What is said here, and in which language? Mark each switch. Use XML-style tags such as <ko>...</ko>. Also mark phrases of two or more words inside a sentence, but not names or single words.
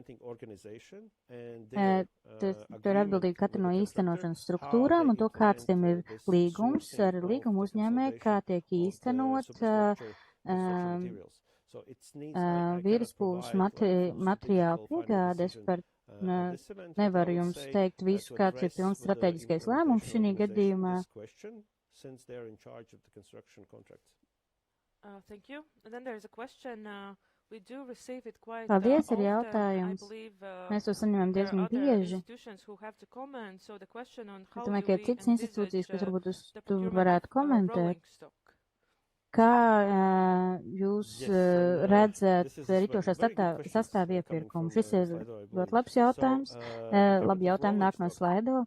<lv>Tur ir atbildīgi katra no īstenošanas struktūrām un to, kāds tiem ir līgums ar līgumu uzņēmēju, kā tiek īstenot virsbūves materiālu piegādes. Nevaru jums teikt visu, kāds ir pilns strateģiskais lēmums šī gadījumā.</lv> <en>Thank you. And then there's a question. We do receive it quite</en> <lv>Paldies, ir</lv> <en>often,</en> <lv>jautājums.</lv> <en>I believe,</en> <lv>Mēs to saņemam diezgan bieži. Es domāju, ka ir citas institūcijas, kas varbūt uz to varētu komentēt. Kā jūs redzat ritošā sastāvu iepirkumu? Šis ir ļoti labs jautājums. Labi jautājumi nāk no slaido.</lv>